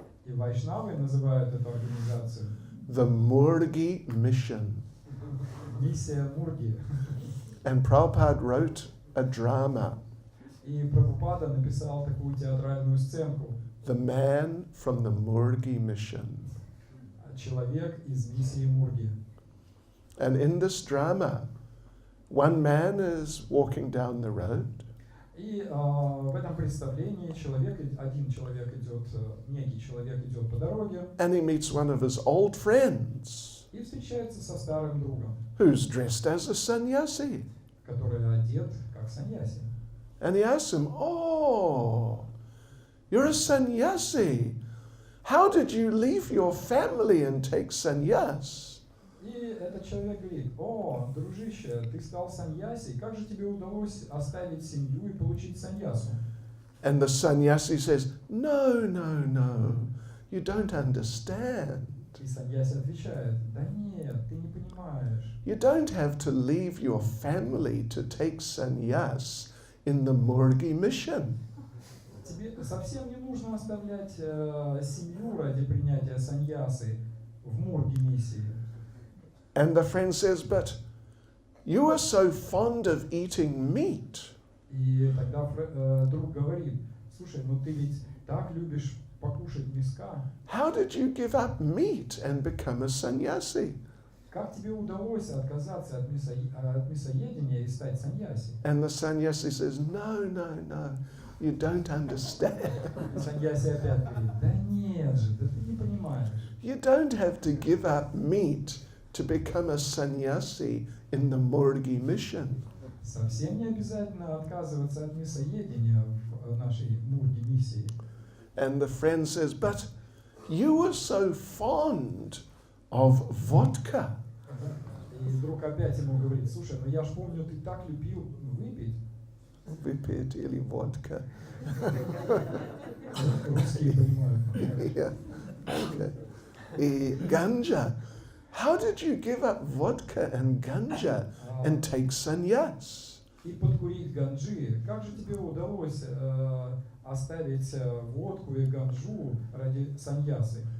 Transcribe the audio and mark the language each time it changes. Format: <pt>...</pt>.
<ru>И вайшнавы называют эту организацию</ru> <en>the Murgi Mission.</en> <ru>миссия Мурги.</ru> <en>And Prabhupada wrote a drama,</en> <ru>И Прабхупада написал такую театральную сценку.</ru> <en>The Man from the Murgi Mission.</en> <ru>Человек из миссии Мурги.</ru> <en>And in this drama, one man is walking down the road,</en> <ru>И в этом представлении один человек идет, некий человек идет по дороге</ru> <en>and he meets one of his old friends</en> <ru>и встречается со старым другом,</ru> <en>who's dressed as a sannyasi.</en> <ru>который одет как саньяси.</ru> <en>And he asks him, Oh, you're a sannyasi. How did you leave your family and take sannyas?</en> <ru>И этот человек говорит: о, дружище, ты стал саньяси, как же тебе удалось оставить семью и получить саньясу?</ru> <en>And the sannyasi says, No, you don't understand.</en> <ru>И саньяси отвечает: да нет, ты не понимаешь.</ru> <en>You don't have to leave your family to take sannyas in the Murgi mission.</en> <ru>Тебе совсем не нужно оставлять семью ради принятия саньясы в Мурги миссии.</ru> <en>And the friend says, But you are so fond of eating meat.</en> <ru>И тогда друг говорит: слушай, ну ты ведь так любишь покушать мяска.</ru> <en>How did you give up meat and become a sannyasi?</en> <ru>Как тебе удалось отказаться от мясоедения и стать саньяси?</ru> <en>And the sannyasi says, No, you don't understand.</en> <ru>Саньяси опять говорит: да нет же, да ты не понимаешь.</ru> <en>You don't have to give up meat to become a sannyasi in the Murgi mission.</en> <ru>Совсем не обязательно отказываться от мясоедения в нашей Мурги миссии.</ru> <en>And the friend says, But you were so fond of vodka.</en> <ru>И друг опять ему говорит: слушай, ну я ж помню, ты так любил выпить. Выпить или vodka. Русские понимают.</ru> <en>Yeah. Okay. И ganja. How did you give up vodka and ganja and take sannyas?</en> <ru>И подкурить ганджи. Как же тебе удалось оставить водку и ганджу ради саньясы?</ru>